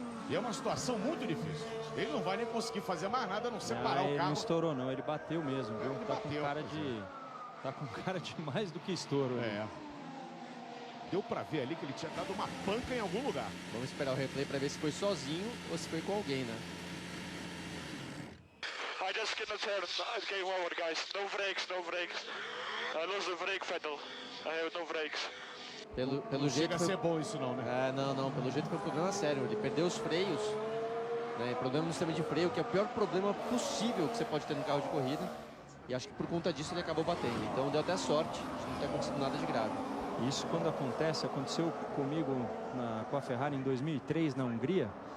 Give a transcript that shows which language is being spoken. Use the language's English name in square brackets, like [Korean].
[Portuguese] E é uma situação muito difícil. Ele não vai nem conseguir fazer mais nada, a não separar o carro. Ele não estourou não, ele bateu mesmo, viu? Ele tá bateu, com cara de mais do que estouro. É. Deu pra ver ali que ele tinha dado uma panca em algum lugar. Vamos esperar o replay para ver se foi sozinho ou se foi com alguém, né? [English] I just cannot turn. Okay, forward, guys. No brakes, no brakes. I lost the brake pedal. I have no brakes. [Portuguese] Pelo jeito chega a ser bom isso não, né? Não. Pelo jeito foi um problema sério. Ele perdeu os freios, né? Problema no sistema de freio, que é o pior problema possível que você pode ter no carro de corrida. E acho que por conta disso ele acabou batendo. Então deu até sorte de não ter acontecido nada de grave. Isso quando aconteceu comigo com a Ferrari em 2003 na Hungria.